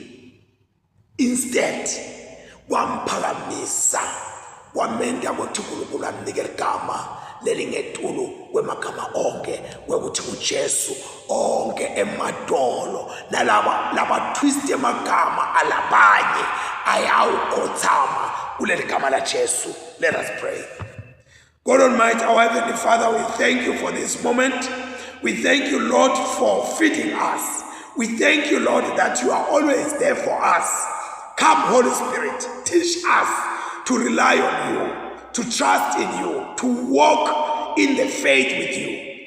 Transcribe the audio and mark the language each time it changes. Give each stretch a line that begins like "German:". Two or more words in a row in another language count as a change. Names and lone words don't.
English: Instead,
Swati: wamphakamisa wamenda ukuthi uNkulunkulu amnikele igama lelingetulu kwemagama onke wekuthi uJesu onke emadolo nalaba twist emagama alabanye ayawukhothama kuleli gama la Jesu.
English: Let us pray. God Almighty, our Heavenly Father, we thank you for this moment. We thank you, Lord, for feeding us. We thank you, Lord, that you are always there for us. Come, Holy Spirit, teach us to rely on you, to trust in you, to walk in the faith with you.